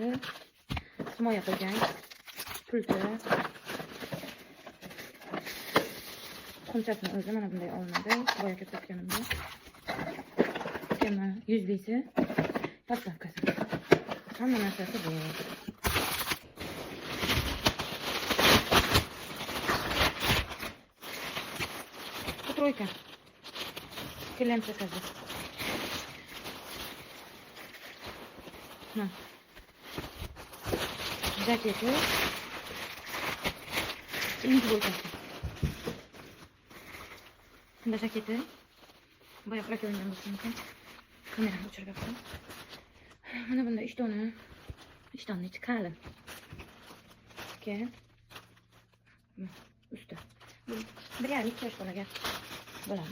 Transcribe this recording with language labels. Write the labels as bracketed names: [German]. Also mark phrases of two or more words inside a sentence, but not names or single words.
[Uzbek] Himoya qilgan. Pulti. Tuxumchasini o'zi mana bunday olinadi. Boya ko'rsatganimda. Keyin USB'si. Поставкasi. Hamma narsasi bu. [Russian] Тройка. Клиент заказывает. На. Жакеты. И двойка. Да, жакеты. [Uzbek] Boya qiladigan bo'lsam, kamerani o'chirib qo'ydim. Mana bunda 3 dona. 3 dona ichi qalin. Keyin usti. 1,5 yosh bolaga bo'ladi.